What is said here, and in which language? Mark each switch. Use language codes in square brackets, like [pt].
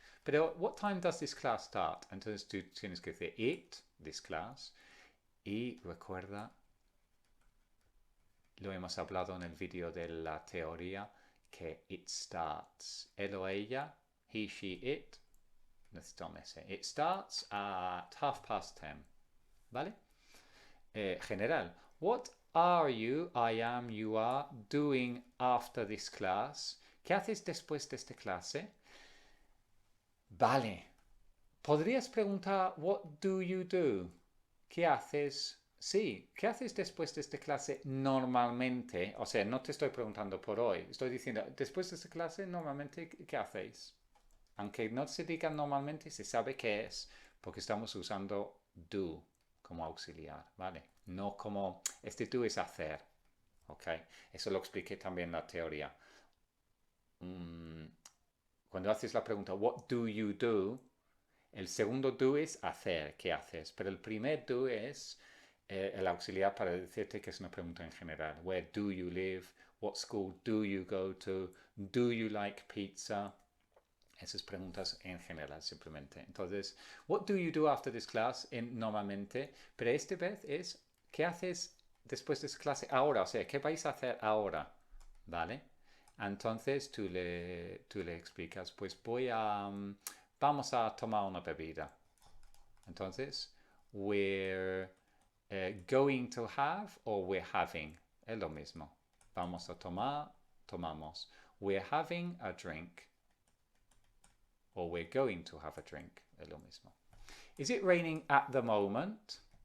[es] Pero, [en] what time does this class start? [es] Entonces tú tienes que decir [en] it, this class. [es] Y recuerda, lo hemos hablado en el vídeo de la teoría, que [en] it starts. [es] Él o ella, [en] he, she, it. [es] Necesitamos ese. [en] It starts at 10:30. [es] ¿Vale? General. [en] What are you, I am, you are, doing after this class? [es] ¿Qué haces después de esta clase? Vale. Podrías preguntar, [en] what do you do? [es] ¿Qué haces? Sí, ¿qué haces después de esta clase normalmente? O sea, no te estoy preguntando por hoy. Estoy diciendo, después de esta clase, normalmente, ¿qué hacéis? Aunque no se diga normalmente, se sabe qué es, porque estamos usando do como auxiliar, ¿vale? No como, este do es hacer, ¿ok? Eso lo expliqué también en la teoría. Cuando haces la pregunta, [en] what do you do? [es] El segundo do es hacer, ¿qué haces? Pero el primer do es el auxiliar para decirte que es una pregunta en general. [en] Where do you live? What school do you go to? Do you like pizza? [es] Esas preguntas en general simplemente. Entonces, [en] what do you do after this class? [es] Normalmente, pero esta vez es, ¿qué haces después de esa clase ahora? O sea, ¿qué vais a hacer ahora? ¿Vale? Entonces tú le explicas, pues vamos a tomar una bebida. [en] Entonces, we're going to have [es] o [en] we're having. [es] Es lo mismo. Vamos a tomar, tomamos. [en] We're having a drink. Or we're going to have a drink. [es] Es lo mismo. [en] Is it raining at the moment?